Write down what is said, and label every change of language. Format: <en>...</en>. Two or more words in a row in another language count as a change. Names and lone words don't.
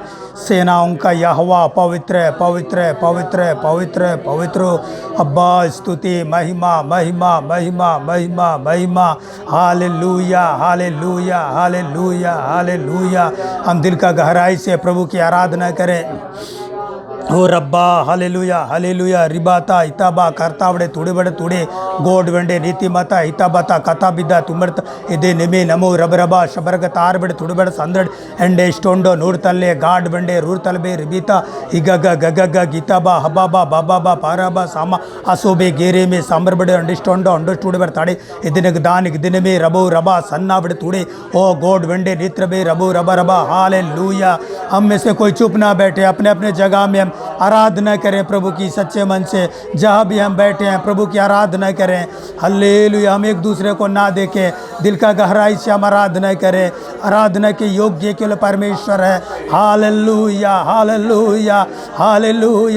<hi>सेनाओं का यहोवा, पवित्र, पवित्र, पवित्र, पवित्र, पवित्र अब्बा। स्तुति, महिमा, महिमा, महिमा, महिमा, महिमा। हालेलुया, हालेलुया, हालेलुया, हालेलुया। हम दिल का गहराई से प्रभु की आराधना करें। ओ रब्बा, हालेलुया, हालेलुया। रिबाता हिताबा कर्तावड़े तुड़े बड़े तुड़े गोड वेंडे नीतिमता हिताबता कथा बिद्दा तुमर्त इदे निमे नमो रबरबा शबरग तार बड़े तुड़े बड़े संदड़ एंडे स्टोंडो नूर तल्ले गाड बंडे रूर तलबे रिबीता हिगग गगग गीताबा हबाबा बाबाबा पाराबा सामा असोबे गेरे में सांबर बड़े अंडस्टोंडो अंडस्टूडे बड़े ताड़े इदिनग दान इदिन में रबो रबा सन्ना बड़े तुड़े ओ गोड वेंडे नित्र बे रबो रबा रबा। हालेलुया। हम में से कोई चुप ना बैठे, अपने अपने जगह में हम आराधना करें प्रभु की सच्चे मन से। जहाँ भी हम बैठे हैं प्रभु की आराधना करें। हल्लेलुया। हम एक दूसरे को ना देखें, दिल का गहराई से हम आराधना करें। आराधना के योग्य केवल परमेश्वर है। हालेलुया, हालेलुया, हालेलुया।</hi>